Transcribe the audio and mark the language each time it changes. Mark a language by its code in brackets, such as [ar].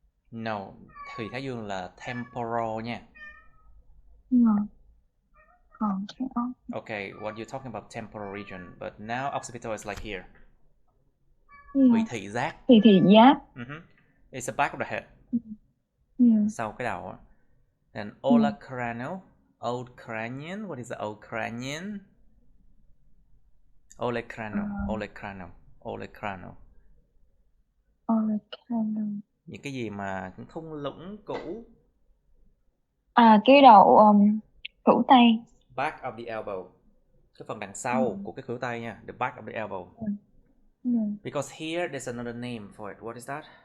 [vi] No, thùy thái dương là temporal nha. Còn cái [en] Okay, what you're talking about temporal region, but now occipital is like here. yeah. [vi] Vị thị giác. Thị giác. [en] It's the back of the head. Yeah. [vi] Sau cái đầu á. [en] And olecranial. Old cranian. What is the old cranian? Olecranial. Olecranial. Olecranial. Olecranial. [vi] Những cái gì mà thung lũng cũ. Cái đầu khuỷu tay. [en] Back of the elbow. [vi] Cái phần đằng sau của cái khuỷu tay nha. [en] The back of the elbow. Because here there's another name for it. What is that?